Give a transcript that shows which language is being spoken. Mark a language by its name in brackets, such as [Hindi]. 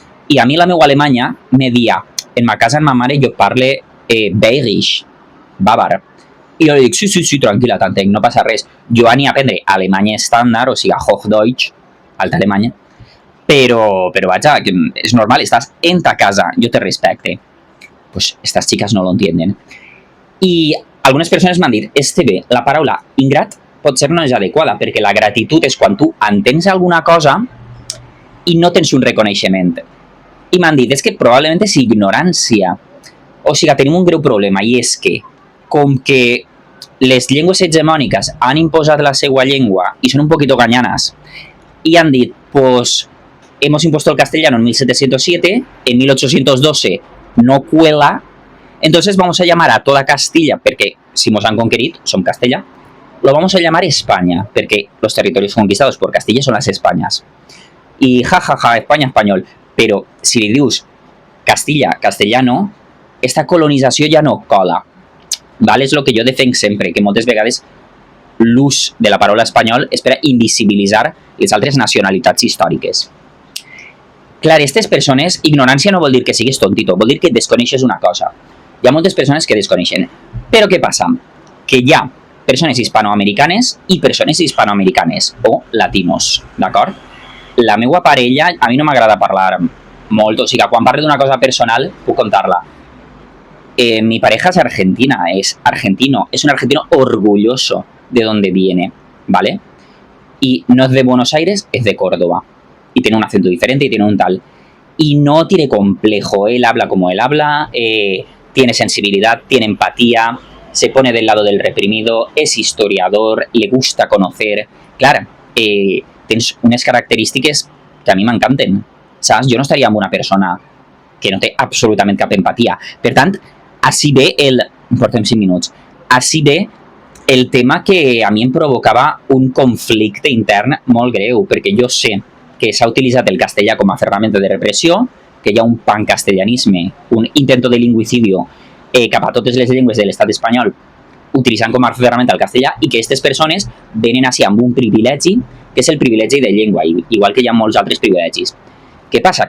[Catalan] I a mi la meva Alemanya me dia, en ma casa, en ma mare, jo parle bayerisch, bàvar. I jo li dic, sí, tranquil·la, t'entenc, no passa res. Jo ania a aprendre alemany estàndard, o sigui, Hochdeutsch, alta Alemanya, però vaja, és normal, estàs en ta casa, jo te respecte. [Spanish] Pues estas chicas no lo entienden. [Catalan] I algunes persones m'han dit, bé, la paraula ingrat potser no és adequada, perquè la gratitud és quan tu entens alguna cosa i no tens un reconeixement. I m'han dit, és que probablement és ignorància. O sigui, tenim un greu problema, i és que com que les llengües hegemòniques han imposat la seva llengua i són [Spanish] un poquito gañanas y [Catalan] han dit, [Spanish] pues hemos impuesto el castellano en 1707, en 1812 no cuela, entonces vamos a llamar a toda Castilla, porque si nos han conquerido, son Castella, lo vamos a llamar España, porque los territorios conquistados por Castilla son las Españas. Y jajaja, España, español. [Catalan] Però si li dius Castilla, castellano, esta colonització ja no cola. Val? És el que jo defenc sempre, que moltes vegades l'ús de la paraula espanyol és per invisibilitzar les altres nacionalitats històriques. Clar, aquestes persones, ignorància no vol dir que siguis tontito, vol dir que desconeixes una cosa. Hi ha moltes persones que desconeixen. Però què passa? Que hi ha persones hispanoamericanes i persones hispanoamericanes o latinos, d'acord? La meva parella, a mi no m'agrada parlar molt, o sigui, quan parlo d'una cosa personal puc contar-la. [Spanish] Mi pareja es argentina, es argentino, es un argentino orgulloso de donde viene, ¿vale? Y no es de Buenos Aires, es de Córdoba. Y tiene un acento diferente y tiene un tal. Y no tiene complejo, él habla como él habla, tiene sensibilidad, tiene empatía, se pone del lado del reprimido, es historiador, le gusta conocer. [Catalan] Clar, tens unes característiques que a mi m'encanten, saps? Jo no estaria amb una persona que no té absolutament cap empatia. Per tant, així ve el... Portem 5 minuts. Així ve el tema que a mi em provocava un conflicte intern molt greu, perquè jo sé que s'ha utilitzat el castellà com a ferramenta de repressió, que hi ha un pancastellanisme, [Spanish] un intento de lingüicidio [Catalan] cap a totes les llengües de l'estat espanyol, utilitzant com a ferramenta el castellà, i que aquestes persones venen així amb un privilegi, que és el privilegi de llengua, igual que hi ha molts altres privilegis. Què passa?